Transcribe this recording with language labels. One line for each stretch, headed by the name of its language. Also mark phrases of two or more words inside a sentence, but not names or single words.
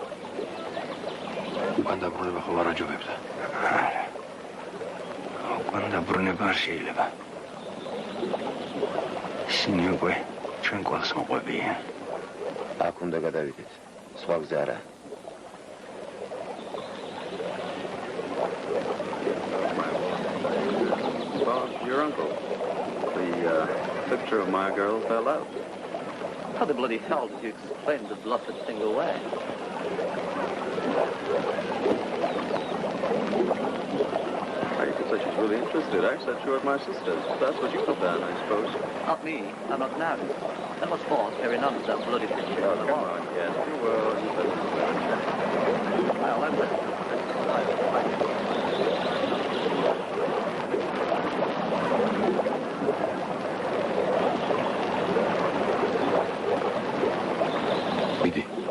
Georgian: უკან დაბრუნება ხო არ აჯობებდა? არა. უკან დაბრუნება არ შეიძლება. ისინი უკვე ჩვენ ყველს მოყვებიან. აქ უნდა გადავიდეთ. სხვა გზა არა.
English: Well, your uncle. The picture of my girl fell out. How the bloody hell did you explain the blessed thing away? You could say she's really interested. I said she was my sister. That's what you have done, I suppose. Not me. I'm not married. And what's more, carry none of that bloody picture. Oh, come on, yes, you will. You said Well, I will.
Georgian: მიდი.